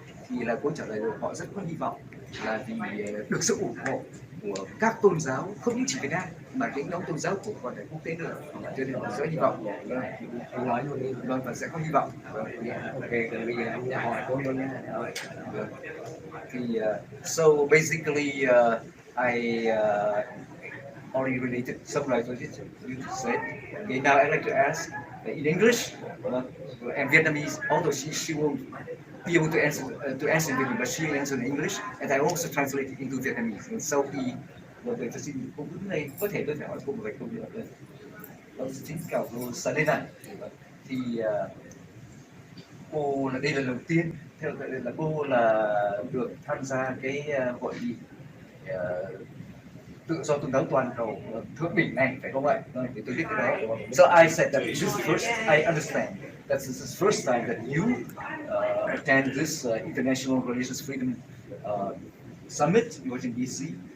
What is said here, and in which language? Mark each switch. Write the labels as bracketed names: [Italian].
[Vietnamese] Thì là cô trả lời được họ rất có hy vọng, là vì được sự ủng hộ của các tôn giáo, không những chỉ Việt Nam mà những nhóm tôn giáo của còn quốc tế nữa, cho nên họ sẽ hy vọng. Anh nói luôn đi. Vâng, và sẽ có hy vọng. Ok, còn bây giờ anh hỏi cô luôn nha. [English] Thì so basically I already related summarize what you said. Okay, now I'd like to ask in English and Vietnamese. Although she won't be able to answer in Vietnamese, but she will answer in English, and I also translate it into Vietnamese. [Vietnamese] And sau khi rồi tôi xin cô đứng này, có thể tôi phải hỏi cô một vài câu nữa. Xin chào cô Salena. Thì cô là đây là lần đầu tiên theo là cô là được tham gia cái hội nghị tự do tôn giáo toàn cầu thượng đỉnh này, phải không ạ? Thì tôi biết cái đó. [English] So I said that this is first. I understand that this is first time that you attend this International Religious Freedom Summit in Washington DC.